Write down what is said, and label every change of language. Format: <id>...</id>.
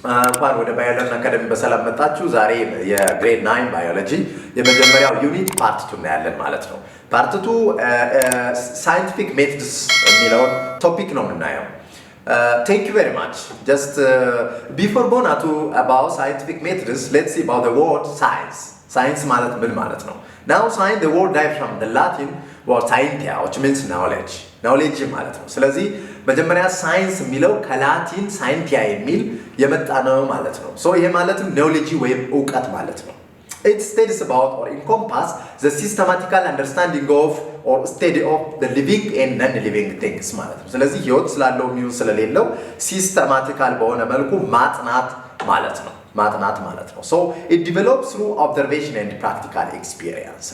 <am>እንኳን ወደ ባዮሎጂ አካዳሚ በሰላም መጣችሁ። ዛሬ የግሬድ 9 ባዮሎጂ የመጀመሪያው ዩኒት ፓርት 2 እናያለን ማለት ነው። ፓርት 2 ሳይንቲፊክ ሜቶድስ የሚለውን ቶፒክ ነው የምናየው።</am> <en>Thank you very much. Just before going to about scientific methods, let's see about the word science.</en> <am>Science ማለት ምን ማለት ነው?</am> <en>Now science, the word derived from the Latin word scientia, which means knowledge.</en> <am>Knowledge ማለት ነው። ስለዚህ መጀመሪያ ሳይንስ የሚለው ከላቲን ሳይንቲያ የሚል የመጣ ነው ማለት ነው። ሶ ይሄ ማለትም ኖሌጅ ወይም እውቀት ማለት ነው።</am> <en>It studies about or encompass the systematical understanding of or study of the living and non-living things</en> <am>ማለት ነው። ስለዚህ ህይወት ስላለው የሚሆን ስለሌለው ሲስተማቲካል በሆነ መልኩ ማጥናት ማለት ነው። ማጥናት ማለት ነው።</am> <en>So it develops through observation and practical experience.</en>